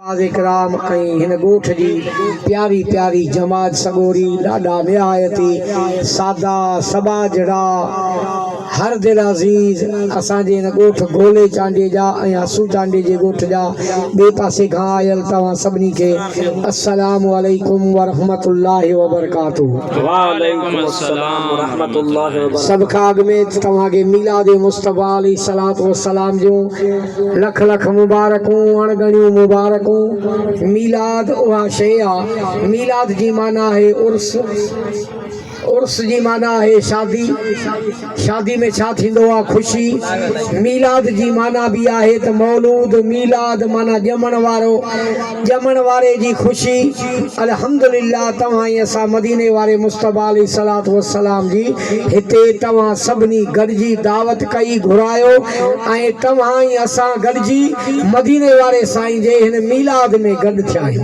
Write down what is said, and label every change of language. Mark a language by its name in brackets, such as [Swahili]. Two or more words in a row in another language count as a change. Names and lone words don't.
[Sindhi] इकराम हिन गोठ जी प्यारी प्यारी जमात सगोरी ॾाढा निहायती सादा सबा जड़ा हर दिल अज़ीज़ असांजे हिन गोठ गोले चांडे जा हसू चांडे जे गोठ जा बे पासे खां आयल तव्हां सभिनी खे [Arabic] السلام عليكم ورحمة الله وبركاته. وعليكم السلام ورحمة الله وبركاته. [Sindhi] सब खां अॻु में तव्हांखे मीलाद मुस्तफ़ा [Arabic] عليه الصلاة والسلام [Sindhi] जो लख लख मुबारकूं अणगणियूं मुबारकूं। मीलाद उहा शइ आहे, मीलाद जी माना है उर्स, उर्स जी माना है शादी, शादी में छा थींदो आहे ख़ुशी। मीलाद जी माना भी आहे त मौलूद, मीलाद माना ॼमण वारो, ॼमण वारे जी ख़ुशी। अल्हम्दुलिल्लाह तव्हां ई असां मदीने वारे मुस्तफ़ा [Arabic] عليه الصلاة والسلام [Sindhi] जी हिते तव्हां सभिनी गॾिजी दावत कई घुरायो ऐं तव्हां ई असां गॾिजी मदीने वारे साईं जे हिन मीलाद में गॾु थिया आहियूं।